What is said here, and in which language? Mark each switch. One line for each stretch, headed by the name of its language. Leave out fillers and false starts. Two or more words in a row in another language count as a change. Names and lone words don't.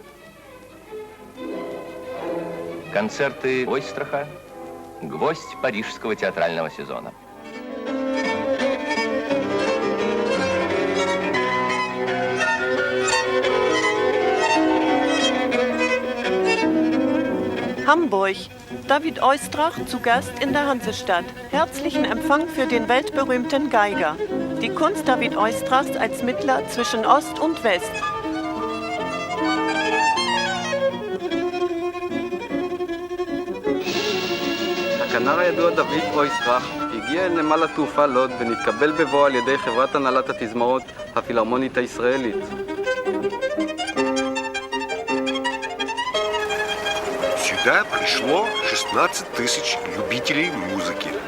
Russian: Концерты Ойстраха – гвоздь парижского театрального сезона.
German: Hamburg. David Oystrach zu Gast in der Hansestadt. Herzlichen Empfang für den weltberühmten Geiger. Die Kunst David Oystrachs als Mittler zwischen Ost und West.
Hebrew: הכנר הידוע דוד אויסטראך הגיע אל נמל התעופה לוד ונתקבל בבוא על ידי חברת הנהלת התזמורת הפילהרמונית הישראלית.
Russian: Сюда пришло 16 тысяч любителей музыки.